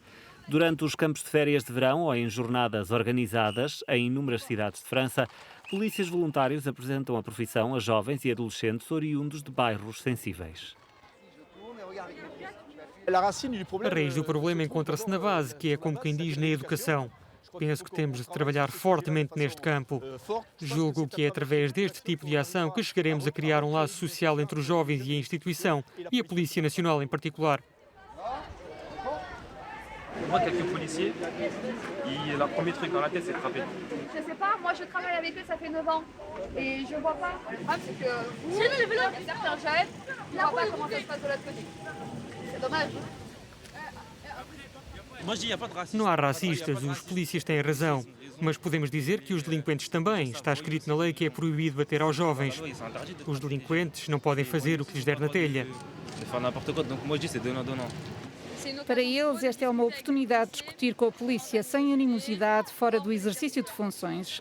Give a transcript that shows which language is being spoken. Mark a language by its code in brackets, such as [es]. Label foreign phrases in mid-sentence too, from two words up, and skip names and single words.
[pt] Durante os campos de férias de verão ou em jornadas organizadas em inúmeras cidades de França, polícias voluntários apresentam a profissão a jovens e adolescentes oriundos de bairros sensíveis. A raiz do problema encontra-se na base, que é como quem diz na educação. Penso que temos de trabalhar fortemente neste campo. Julgo que é através deste tipo de ação que chegaremos a criar um laço social entre os jovens e a instituição, e a Polícia Nacional em particular. [fr] Moi, quelques policiers, et leur premier truc dans la tête, c'est de frapper. Je sais pas, moi je travaille avec eux, ça fait 9 ans. Et je vois pas. Le problème, c'est que vous, certains jeunes, on voit pas comment ça se passe de l'autre côté. C'est dommage. [pt] Não há racistas, os polícias têm razão. Mas podemos dizer que os delinquentes também. Está escrito na lei que é proibido bater aos jovens. Os delinquentes não podem fazer o que lhes der na telha. Para eles, esta é uma oportunidade de discutir com a polícia sem animosidade, fora do exercício de funções.